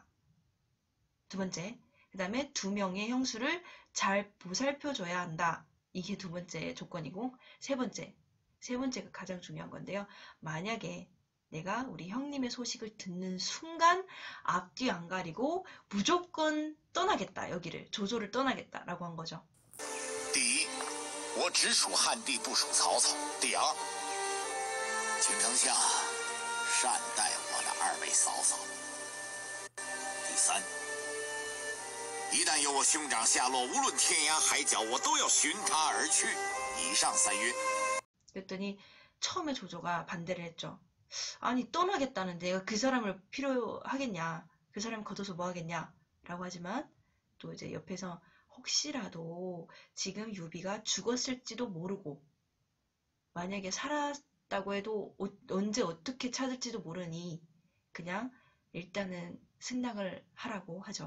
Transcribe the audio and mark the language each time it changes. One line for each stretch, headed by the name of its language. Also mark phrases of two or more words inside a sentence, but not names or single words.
Korean: 두 번째, 그 다음에 두 명의 형수를 잘 보살펴줘야 한다. 이게 두 번째 조건이고, 세 번째가 가장 중요한 건데요. 만약에 내가 우리 형님의 소식을 듣는 순간 앞뒤 안 가리고 무조건 떠나겠다. 여기를 조조를 떠나겠다라고 한 거죠.
Chinese: 第一，我只属汉帝，不属曹操。第二，请丞相善待我的二位嫂嫂。第三，一旦有我兄长下落，无论天涯海角，我都要寻他而去。以上三约。
Korean: 그랬더니 처음에 조조가 반대를 했죠. 아니 떠나겠다는데 내가 그 사람을 필요하겠냐? 그 사람 걷어서 뭐 하겠냐? 라고 하지만 또 이제 옆에서 혹시라도 지금 유비가 죽었을지도 모르고 만약에 살았다고 해도 언제 어떻게 찾을지도 모르니 그냥 일단은 승낙을 하라고 하죠.